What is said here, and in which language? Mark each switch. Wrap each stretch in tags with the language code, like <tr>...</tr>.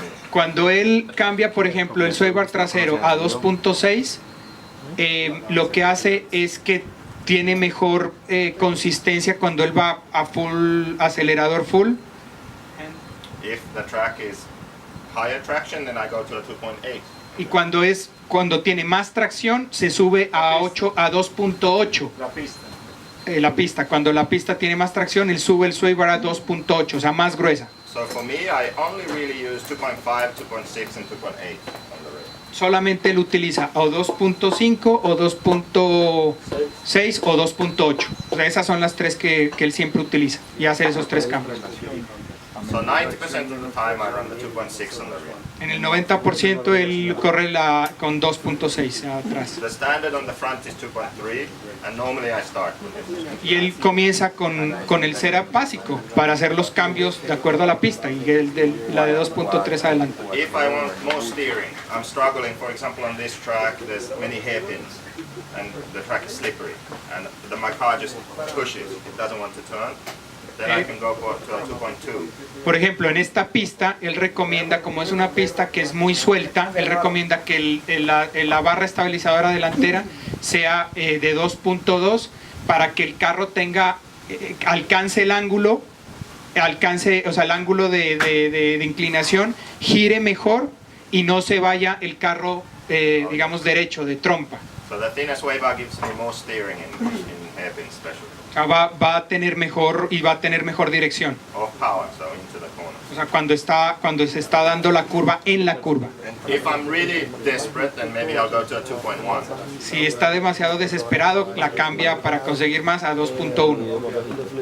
<es>Cuando él cambia, por ejemplo, el sway bar trasero a 2.6, lo que hace es que tiene mejor consistencia cuando él va a full acelerador full.</es> <en>If the track is higher traction, then I go to a 2.8.</en> <es>Y cuando tiene más tracción, se sube a 2.8. La pista. Cuando la pista tiene más tracción, él sube el sway bar a 2.8, o sea, más gruesa.</es> <en>So for me, I only really use 2.5, 2.6 and 2.8 on the rear.</en> <es>Solamente él utiliza o 2.5 o 2.6 o 2.8. O sea, esas son las tres que él siempre utiliza y hace esos tres cambios.</es> <en>So 90% of the time I run the 2.6 on the rear.</en> <es>En el 90% él corre con 2.6 atrás.</es> <en>The standard on the front is 2.3 and normally I start with it.</en> <es>Y él comienza con el setup básico para hacer los cambios de acuerdo a la pista y la de 2.3 adelante.</es> <en>If I want more steering, I'm struggling, for example on this track there's many hairpins and the track is slippery and my car just pushes, it doesn't want to turn. Then I can go to a 2.2.</en> <es>Por ejemplo, en esta pista, él recomienda, como es una pista que es muy suelta, él recomienda que la barra estabilizadora delantera sea de 2.2 para que el carro alcance el ángulo, o sea, el ángulo de inclinación, gire mejor y no se vaya el carro, digamos, derecho, de trompa.</es> <en>So the thinner sway bar gives me more steering in hairpins especially.</en> <es>O sea, va a tener mejor dirección.</es> <en>Or power, so into the corner.</en> <es>O sea, cuando se está dando la curva en la curva.</es> <en>If I'm really desperate, then maybe I'll go to a 2.1.</en> <es>Si está demasiado desesperado, la cambia para conseguir más a 2.1.</es>